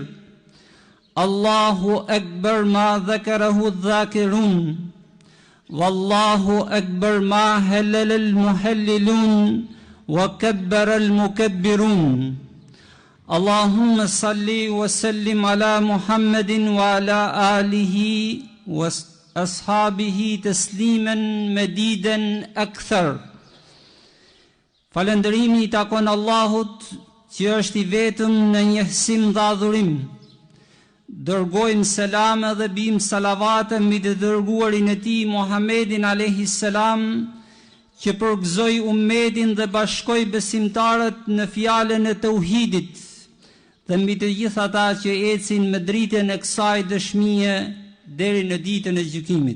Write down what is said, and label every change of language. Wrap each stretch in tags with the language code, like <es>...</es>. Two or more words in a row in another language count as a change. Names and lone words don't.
<ar>الله أكبر ما ذكره الذاكرون، والله أكبر ما هلل المهللون وكبر المكبرون. اللهم صل وسلم على محمد وعلى آله وأصحابه تسليما مديدا أكثر.</ar> <sq>Falëndërimi I takon Allahut që është I vetëm në njësim dhe adhurim. Dërgojmë selame dhe bim salavate mbi të dërguarin e tij Muhammedin</sq> <ar>عليه السلام,</ar> <sq>që përgëzoi ummetin dhe bashkoi besimtarët në fjalën e tauhidit, dhe mbi të gjithë ata që ecin me dritën e kësaj dëshmie deri në ditën e gjykimit.</sq>